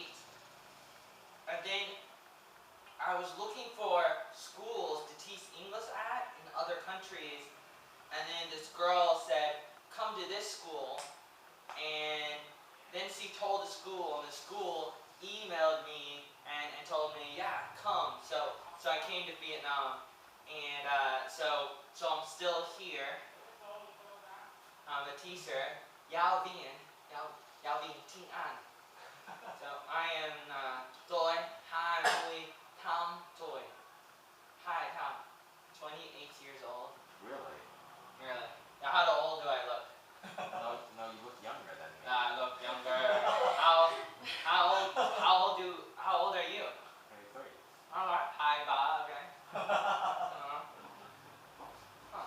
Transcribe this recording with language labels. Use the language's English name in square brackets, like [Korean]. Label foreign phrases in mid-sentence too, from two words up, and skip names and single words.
[English] And then I was looking for schools to teach English at in other countries, and then this girl said, come to this school, and then she told the school, and the school emailed me and told me, yeah, come. So I came to Vietnam, and so I'm still here. I'm a teacher. [Vietnamese] Giáo viên, giáo viên tiếng Anh. [English] So I am [Vietnamese] tôi 28 tuổi. [English] 28 years old. Really? Really? Now how old do I look? No, you look younger than me. I look younger. How old are you? 23. Alright. Hi, Bob. Okay. Huh.